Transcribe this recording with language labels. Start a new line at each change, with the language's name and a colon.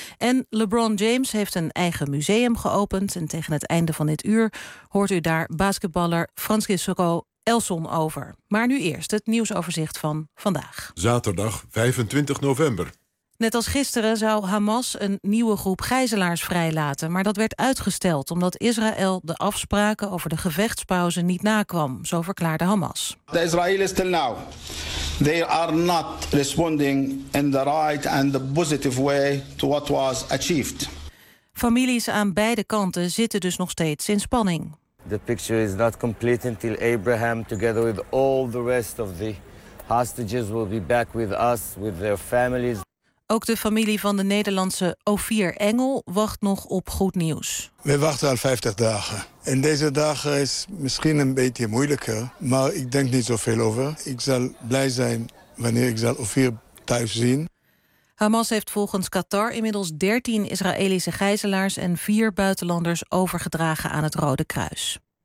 Dutch: En LeBron James heeft een eigen museum geopend. En tegen het einde van dit uur hoort u daar basketballer Francisco Elson over. Maar nu eerst het nieuwsoverzicht van vandaag. Zaterdag 25 november. Net als gisteren zou Hamas een nieuwe groep gijzelaars vrijlaten, maar dat werd uitgesteld omdat Israël de afspraken over de gevechtspauze niet nakwam, zo verklaarde Hamas.
English: The Israelis till now, they are not responding in the right and the positive way to what was achieved.
Dutch: Families aan beide kanten zitten dus nog steeds in spanning.
English: The picture is not complete until Abraham, together with all the rest of the hostages, will be back with us, with their families.
Dutch: Ook de familie van de Nederlandse Ofir Engel wacht nog op goed nieuws. We wachten al 50 dagen. En deze dagen is misschien een beetje moeilijker, maar ik denk niet zoveel over. Ik zal blij zijn wanneer ik zal Ofir thuis zien. Hamas heeft volgens Qatar inmiddels 13 Israëlische gijzelaars en 4 buitenlanders overgedragen aan het Rode Kruis.